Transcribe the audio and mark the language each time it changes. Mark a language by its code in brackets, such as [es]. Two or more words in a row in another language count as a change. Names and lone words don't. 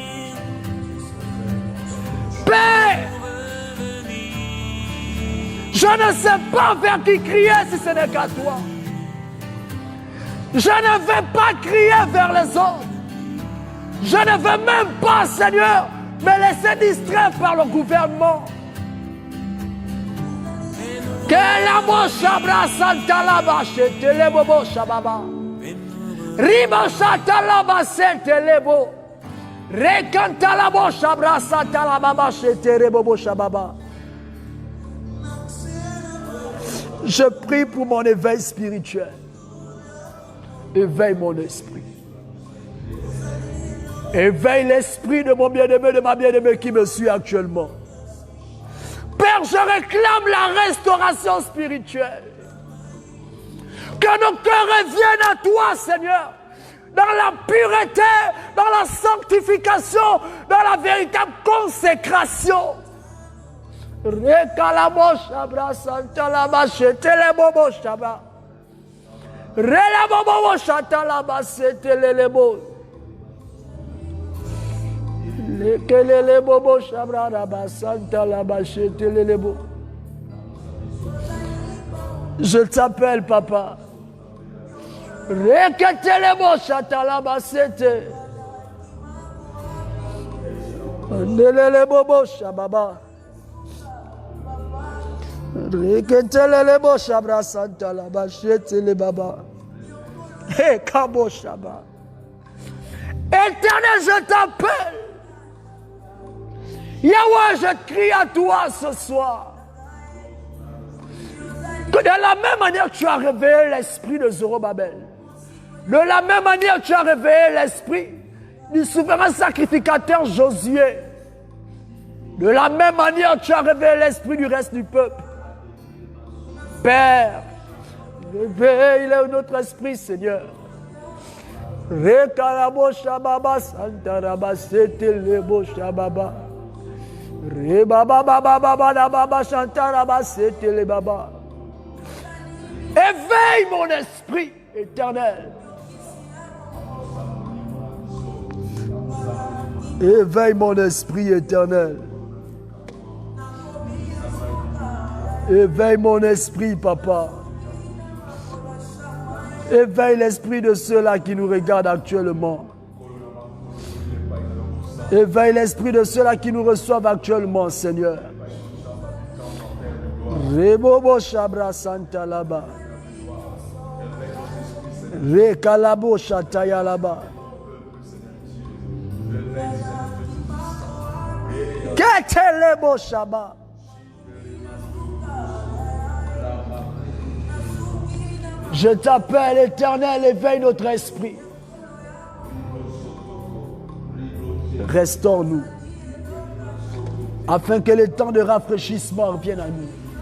[fr] Père, je ne sais pas vers qui crier si ce n'est qu'à toi. Je ne vais pas crier vers les autres. Je ne veux même pas, Seigneur, me laisser distraire par le gouvernement. Que la mocha brasa talaba shetelebo shababa. Riba shatalaba setelebo. Rekantalabo shabrasa talababa shetelebo shababa. Je prie pour mon éveil spirituel. Éveille mon esprit. Éveille l'esprit de mon bien-aimé, de ma bien-aimée qui me suit actuellement. Père, je réclame la restauration spirituelle. Que nos cœurs reviennent à toi, Seigneur. Dans la pureté, dans la sanctification, dans la véritable consécration. Rekalabosha brasanta la bachete le bobo shaba. Rela bobo shata la basete le bobo. Lekelele bobo shabra la basanta la bachete le bobo. Je t'appelle, papa. Reketele bo shata la basete. Nelele bobo shababa. Reketele bo shabra santa la bachete le baba. He kabo shaba. Éternel, je t'appelle. Yahweh, je crie à toi ce soir. Que de la même manière que tu as réveillé l'esprit de Zorobabel, de la même manière que tu as réveillé l'esprit du souverain sacrificateur Josué, de la même manière que tu as réveillé l'esprit du reste du peuple. Père, réveille notre esprit, Seigneur. Rekalabo shababa santaraba setelebo shababa. Rebaba baba baba baba santaraba setele baba. Éveille mon esprit éternel. Éveille mon esprit éternel. Éveille mon esprit, papa. Éveille l'esprit de ceux-là qui nous regardent actuellement. Éveille l'esprit de ceux-là qui nous reçoivent actuellement, Seigneur. Rebobo Shabra Santa Laba. Rekalabo Shataya Laba. Ketelebo Shaba. Je t'appelle, Éternel, éveille notre esprit. Restaure-nous, afin que le temps de rafraîchissement revienne à nous.